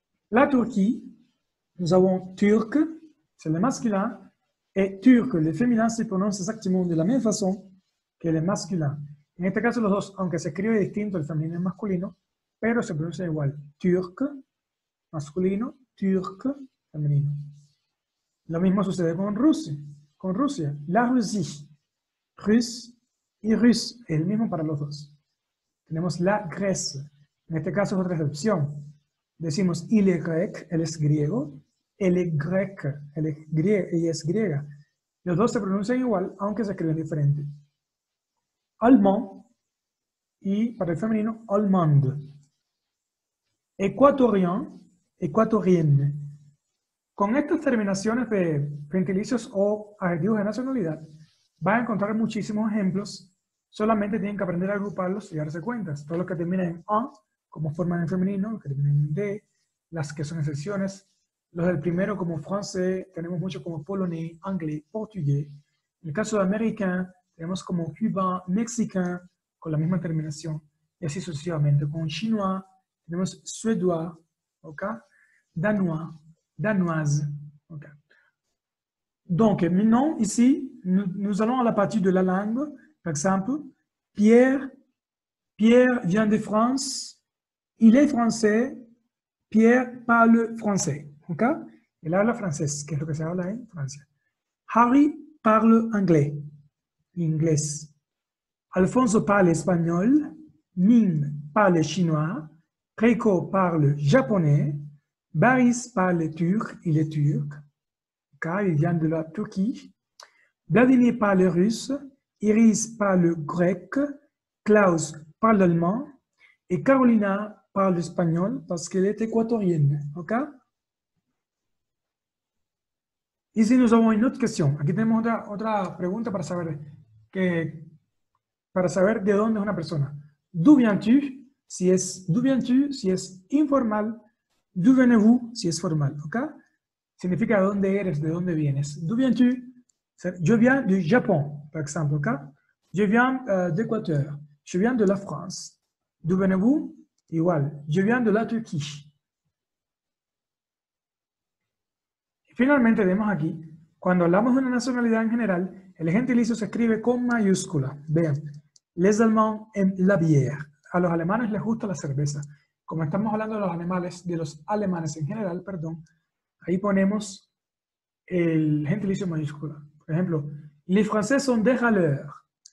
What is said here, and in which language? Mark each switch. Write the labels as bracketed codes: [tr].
[fr] La Turquie, nous avons turc, c'est le masculin, et turc, le féminin, se prononce exactement de la même façon que le masculin. [es] En este caso, los dos, aunque se escribe distinto, el femenino y el masculino, pero se pronuncia igual. Turc, masculino, turc, femenino. Lo mismo sucede con Rusia. Con Rusia, la Russie, russe y russe, es el mismo para los dos. Tenemos la Grèce, en este caso es otra excepción. Decimos [fr] il est grec, [es] él es griego, [fr] elle est grecque, [es] ella es griega. Los dos se pronuncian igual, aunque se escriben diferente. Allemand y para el femenino, allemande. [fr] Équatorien, équatorienne. [es] Con estas terminaciones de gentilicios o adjetivos de nacionalidad, van a encontrar muchísimos ejemplos. Solamente tienen que aprender a agruparlos y darse cuenta. Todos los que terminan en "en", como forman en femenino, los que terminan en "de", las que son excepciones. Los del primero como francés, tenemos mucho como polonés, anglais, portugués. En el caso de américain, tenemos como cubain, mexicain, con la misma terminación. Y así sucesivamente. Con chinois, tenemos suédois, ¿ok? [fr] Danois, danoise. Okay. Donc, maintenant, ici, nous allons à la partie de la langue. Par exemple, Pierre vient de France, il est français, Pierre parle français. Okay? [es] Il habla francés, que es lo que se habla en Francia. [fr] Harry parle anglais, inglés. Alfonso parle espagnol, Min parle chinois, Reiko parle japonais, Baris parle turc, il est turc, car il vient de la Turquie. Vladimir parle russe, Iris parle grec, Klaus parle allemand, et Carolina parle espagnol parce qu'elle est équatorienne. ¿Ok? Ici, nous avons une autre question. [es] Aquí tenemos otra pregunta para saber de dónde es una persona. [fr] D'où viens-tu? [es] Si es [fr] d'où viens-tu, [es] si es informal. [fr] D'où venez-vous? [es] Si es formal. ¿Ok? Significa de dónde eres, de dónde vienes. [fr] D'où viens-tu? Je viens du Japon, par exemple. ¿Ok? Je viens d'Équateur. Je viens de la France. D'où venez-vous? Igual. Je viens de la Turquie. [es] Finalmente vemos aquí, cuando hablamos de una nacionalidad en general, el gentilicio se escribe con mayúscula. [fr] Vean, les Allemands aiment la bière. [es] A los alemanes les gusta la cerveza. Como estamos hablando de los alemanes en general, perdón, ahí ponemos el gentilicio mayúscula. Por ejemplo, [fr] les Français sont des râleurs.